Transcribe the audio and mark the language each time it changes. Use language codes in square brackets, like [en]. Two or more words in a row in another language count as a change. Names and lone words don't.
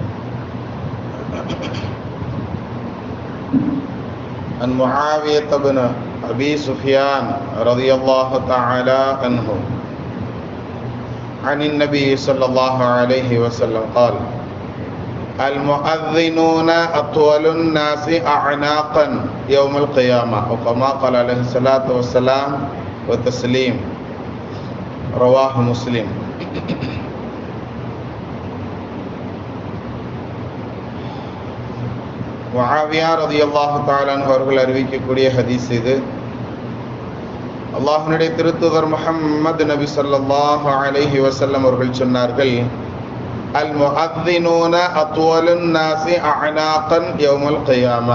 [ar] عن معاوية بن أبي سفيان رضي الله تعالى عنه عن النبي صلى الله عليه وسلم قال: المؤذنون أطول الناس أعناقا يوم القيامة، أو كما قال عليه الصلاة والسلام والتسليم. رواه مسلم. [ta] முஆவியா [ar] رضي الله تعالى [ta] அவர்கள் அறிவிக்கக்கூடிய ஹதீஸ் இது. அல்லாஹ்வுடைய திருத்தூதர் முஹம்மது நபி [ar] صلى الله عليه وسلم [ta] அவர்கள் சொன்னார்கள், [ar] المؤذنون أطول الناس أعناقا يوم القيامة.